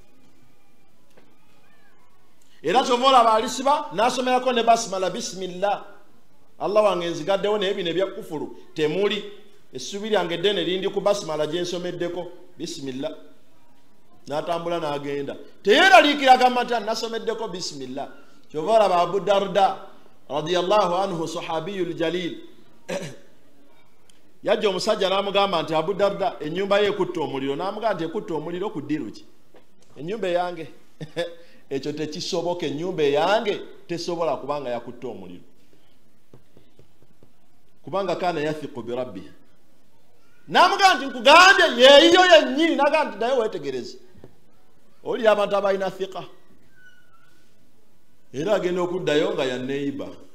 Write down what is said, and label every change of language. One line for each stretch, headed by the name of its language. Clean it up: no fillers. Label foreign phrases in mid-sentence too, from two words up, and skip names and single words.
Ganda: era kyova olaba alisiba n'asomerako ne basimala bisimillah Allah wange nzigaddewo naye bino ebya kufuru temuli essubi lyange eddene lindi ku basimala gye nsomeddeko bisimillah n'atambula n'agenda teyeraliikira gamba nti nasomeddeko bisimillah kyova olaba Abu Darda
Arabic: رضي الله عنه صحابي الجليل
Ganda: yajja omusajja n'amugamba nti Abu Darda ennyumba ye ekutta omuliro n'amugamba nti ekutta omuliro ku ddiru ki ennyumba eyange ekyo tekisoboka ennyumba eyange tesobola kubanga yakutta omuliro kubanga
Arabic: كان يثق بربي
Ganda: n'amugamba nti nkugambye yeeyo yennyini n'agamba nti naye weetegereze oli abantu abalina thiqa era agenda okuddayo nga yanneeyiba